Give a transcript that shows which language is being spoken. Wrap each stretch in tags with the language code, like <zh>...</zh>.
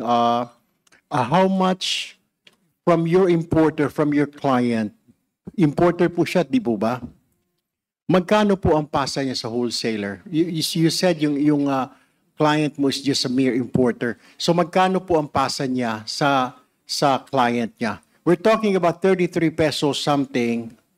<en>How much from your importer, from your client?</en> <tl>Importer po siya, di po ba? Magkano po ang pasa niya sa wholesaler?</tl> <en>You said</en> <tl>yung client mo</tl> <en>is just a mere importer.</en> <tl>So magkano po ang pasa niya sa client niya?</tl> <en>We're talking about 33 pesos something.</en>